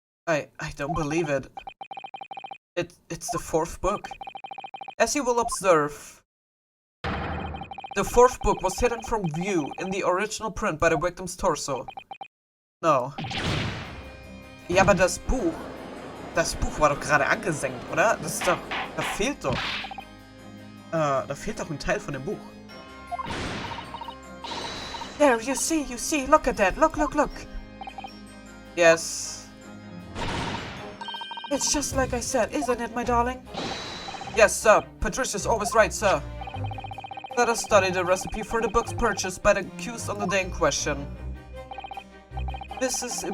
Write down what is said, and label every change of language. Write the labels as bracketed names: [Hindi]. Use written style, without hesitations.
[English] I don't believe it. It's the 4th book. As you will observe, the 4th book was hidden from view in the original print by the victim's torso. No. [German] Ja, aber das Buch war doch gerade angesenkt, oder? Das ist doch... Da fehlt doch ein Teil von dem Buch. [English] There, you see, look at that, look. Yes. It's just like I said, isn't it, my darling? Yes, sir. Patricia's always right, sir. Let us study the recipe for the books purchased by the accused on the day in question. Mrs.